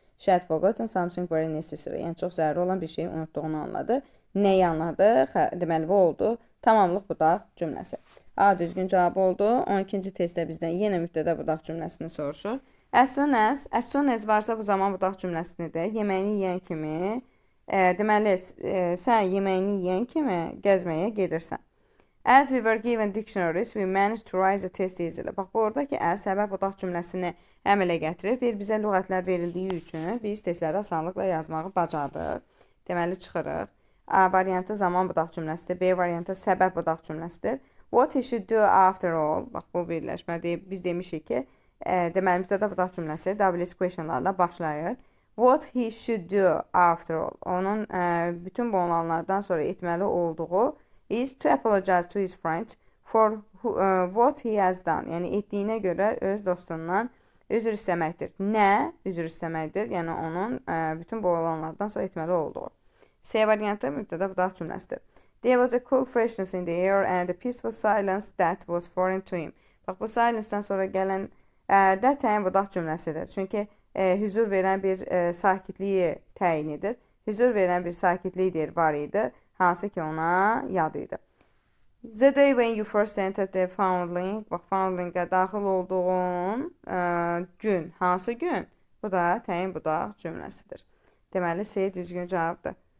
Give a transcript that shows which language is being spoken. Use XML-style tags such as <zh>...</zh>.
<en>She had forgotten something very necessary.</en> <az>Yəni çox zəruri olan bir şeyi unutduğunu anladı. Neyi anladı? Deməli bu oldu. Tamamlıq budaq cümləsi. A düzgün cavab oldu. 12-ci testdə bizdən yenə mübtəda budaq cümləsini soruşur.</az> <en>As soon as</en> <az>varsa bu zaman budaq cümləsidir. Yeməyini yeyən kimi, deməli sən yeməyini yeyən kimi gəzməyə gedirsən.</az> <en>As we were given dictionaries, we managed to write the test easily.</en> <az>Bax, bu oradakı as səbəb budaq cümləsini əmələ gətirir. Deyir, bizə lüğətlər verildiyi üçün biz testləri asanlıqla yazmağı bacardıq. Deməli, çıxırıq. A variantı zaman budaq cümləsidir. B variantı səbəb budaq cümləsidir.</az> <en>What he should do after all.</en> <az>Bax, bu birləşmə deyib, biz demişik ki, deməli, mübtəda budaq cümləsi WH questionlarla başlayır.</az> <en>What he should do after all.</en> <az>Onun bütün bu olanlardan sonra etməli olduğu</az> <en>is to apologize to his friends for what he has done.</en> <az>Yəni etdiyinə görə öz dostundan üzr istəməkdir. Nə üzr istəməkdir? Yəni onun bütün bu olanlardan sonra etməli olduğu. C variantı mübtəda budaq cümləsidir.</az> <en>There was a cool freshness in the air and a peaceful silence that was foreign to him.</en> <az>Bax, bu silence'dan sonra gələn that təyin budaq cümləsidir. Çünki hüzur verən bir sakitliyi təyin edir. Hüzur verən bir sakitlik var idi. Hansı ki ona yad idi.</az> <en>The day when you first entered the foundling.</en> <az>Bax, foundling'ə daxil olduğun gün. Hansı gün? Bu da təyin budaq cümləsidir. Deməli, C düzgün cavabdır.</az>